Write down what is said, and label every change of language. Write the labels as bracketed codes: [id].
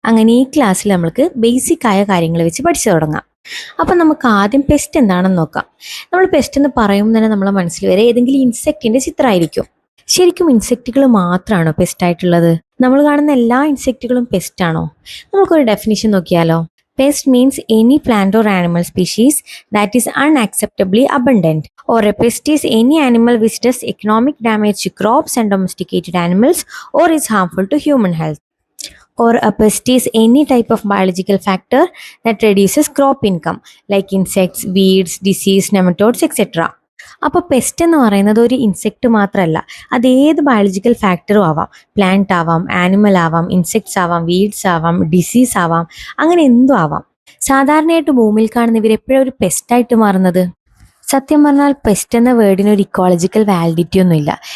[ml] അങ്ങനെ ഈ ക്ലാസ്സിൽ നമ്മൾക്ക് ബേസിക് ആയ കാര്യങ്ങൾ വെച്ച് പഠിച്ചു തുടങ്ങാം. അപ്പം നമുക്ക് ആദ്യം പെസ്റ്റ് എന്താണെന്ന് നോക്കാം. നമ്മൾ പെസ്റ്റ് എന്ന് പറയുമ്പോൾ തന്നെ നമ്മളെ മനസ്സിൽ വരെ ഏതെങ്കിലും ഇൻസെക്റ്റിന്റെ ചിത്രമായിരിക്കും. ശരിക്കും ഇൻസെക്റ്റുകൾ മാത്രമാണോ പെസ്റ്റ് ആയിട്ടുള്ളത്? നമ്മൾ കാണുന്ന എല്ലാ ഇൻസെക്റ്റുകളും പെസ്റ്റ് ആണോ? നമുക്കൊരു ഡെഫിനിഷൻ നോക്കിയാലോ. [en] Pest means any plant or animal species that is unacceptably abundant, or a pest is any animal which does economic damage to crops and domesticated animals or is harmful to human health. Or a pest is any type of biological factor that reduces crop income like insects, weeds, disease, nematodes, etc. [ml] അപ്പോൾ pest എന്ന് പറയുന്നത് ഒരു insect മാത്രമല്ല, അതേത് biological ഫാക്ടറും ആവാം. Plant ആവാം, animal ആവാം, ഇൻസെക്ട്സ് ആവാം, വീഡ്സ് ആവാം, ഡിസീസ് ആവാം, അങ്ങനെ എന്തും ആവാം. സാധാരണയായിട്ട് ഭൂമിയിൽ കാണുന്ന ഇവരെപ്പോഴും ഒരു പെസ്റ്റായിട്ട് മാറുന്നത്. സത്യം പറഞ്ഞാൽ പെസ്റ്റ് എന്ന വേർഡിന് ഒരു ഇക്കോളജിക്കൽ വാലിഡിറ്റി ഒന്നുമില്ല.